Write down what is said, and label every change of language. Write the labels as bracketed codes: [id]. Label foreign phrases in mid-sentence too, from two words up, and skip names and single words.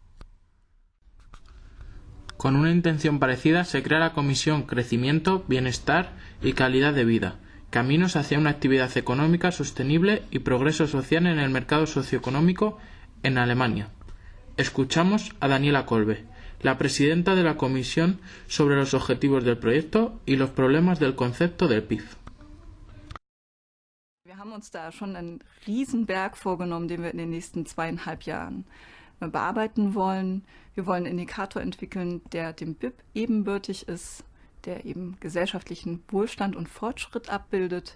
[es] Con una intención parecida se crea la Comisión Crecimiento, Bienestar y Calidad de Vida, caminos hacia una actividad económica sostenible y progreso social en el mercado socioeconómico en Alemania. Escuchamos a Daniela Kolbe, la presidenta de la Comisión sobre los objetivos del proyecto y los problemas del concepto del PIB. [de] Wir haben uns da schon einen Riesenberg vorgenommen, den wir in den nächsten 2,5 Jahren bearbeiten wollen. Wir wollen einen Indikator entwickeln, der dem BIP ebenbürtig ist, der eben gesellschaftlichen Wohlstand und Fortschritt abbildet.